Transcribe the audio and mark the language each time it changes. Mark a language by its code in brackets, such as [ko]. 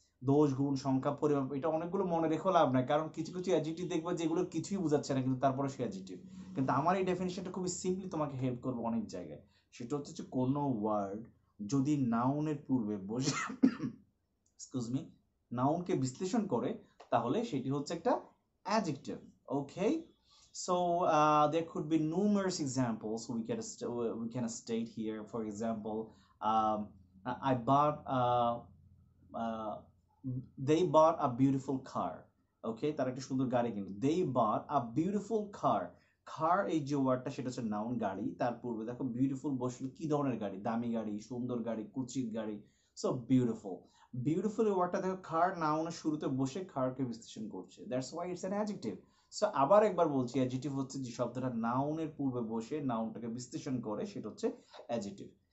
[bn] দোষ, গুণ, সংখ্যা, পরিমাপ, এটা অনেকগুলো মনে রেখে লাভ নাই, কারণ কিছু কিছু অ্যাডজেক্টিভ দেখবে যেগুলো কিছুই বোঝাচ্ছে না কিন্তু তারপরে সে অ্যাডজেক্টিভ। কিন্তু আমার এই ডেফিনেশনটা খুবই সিম্পলি তোমাকে হেল্প করবে অনেক জায়গায়। সেটা হচ্ছে যে কোনো ওয়ার্ড যদি নাউনের পূর্বে বসে এক্সকিউজ মি নাউনকে বিশ্লেষণ করে তাহলে সেটি হচ্ছে একটা adjective. [en] Okay, so there could be numerous examples we can state here. For example, um, I bought uh, they bought a beautiful car. [bn] Okay, তারা একটা সুন্দর গাড়ি কিনলো। [en] They bought a beautiful car. [bn] কার এই যে ওয়ার্ডটা সেটা হচ্ছে নাউন, গাড়ি। তার পূর্বে দেখো বিউটিফুল বসলো, কি ধরনের গাড়ি? দামি গাড়ি, সুন্দর গাড়ি, কুচিত গাড়ি। সো বিউটিফুল, বিউটিফুল এই ওয়ার্ডটা দেখো কার নাউনের শুরুতে বসে কারকে বিশ্লেষণ করছে। [en] That's why it's an adjective. [bn] So আবার একবার বলছি, অ্যাডজেক্টিভ হচ্ছে যে শব্দটা নাউনের পূর্বে বসে নাউনটাকে বিশ্লেষণ করে, সেটা হচ্ছে অ্যাডজেক্টিভ।